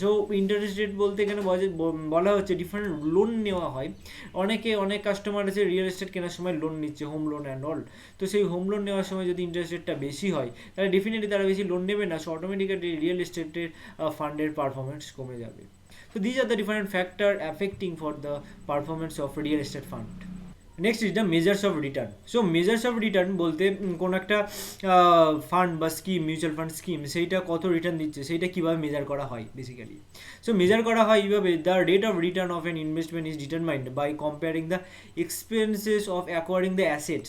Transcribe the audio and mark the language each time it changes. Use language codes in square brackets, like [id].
[bn] So interest rate বলতে এখানে বলা হচ্ছে ডিফারেন্ট লোন নেওয়া হয়। অনেক কাস্টমার আছে রিয়েল এস্টেট কেনার সময় লোন নিচ্ছে, হোম লোন অ্যান্ড অল। তো সেই হোম লোন নেওয়ার সময় যদি ইন্টারেস্ট রেটটা বেশি হয় তাহলে ডেফিনেটলি তারা বেশি লোন নেবে না। সো অটোমেটিক্যালি রিয়েল এস্টেটের ফান্ডের পারফরমেন্স কমে যাবে। [en] So these are the different factors affecting for the performance of real estate fund. Next is the measures of return. [bn] So measures of return বলতে কোনো একটা ফান্ড বা স্কিম, মিউচুয়াল ফান্ড স্কিম, সেইটা কত return দিচ্ছে সেইটা কীভাবে মেজার করা হয় বেসিক্যালি। সো মেজার করা হয় এইভাবে, [en] The rate of return of an investment is determined by comparing the expenses of acquiring the asset.